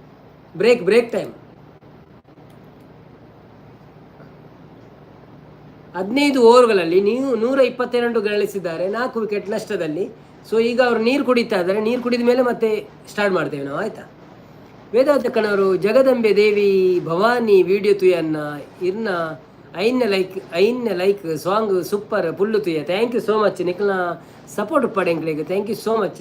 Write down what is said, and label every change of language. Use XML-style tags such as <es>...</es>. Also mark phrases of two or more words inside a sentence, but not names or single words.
<kn>ಬ್ರೇಕ್ ಟೈಮ್ 15 ಓವರ್ಗಳಲ್ಲಿ ನೀವು 122 ಗಳಿಸಿದ್ದಾರೆ, 4 ವಿಕೆಟ್ ನಷ್ಟದಲ್ಲಿ. ಸೊ ಈಗ ಅವರು ನೀರು ಕುಡಿತಾ ಇದ್ದಾರೆ, ನೀರು ಕುಡಿದ ಮೇಲೆ ಮತ್ತೆ ಸ್ಟಾರ್ಟ್ ಮಾಡ್ತೇವೆ ನಾವು, ಆಯಿತಾ.</kn> <tcy>ವೇದಾಂತಕ್ಕನವರು ಜಗದಂಬೆ ದೇವಿ ಭವಾನಿ ವಿಡಿಯೋ ತುಯನ್ನ ಇರ್ನ ಐನ್ನ ಲೈಕ್ ಸಾಂಗ್ ಸೂಪರ್ ಪುಲ್ಲು ತುಯ್ಯ.</tcy> <en>Thank you so much</en> <tcy>ನಿಖಲ್ನ ಸಪೋರ್ಟ್ ಪಡೆಂಕ್ಲಿಗೆ,</tcy> <en>Thank you so much.</en>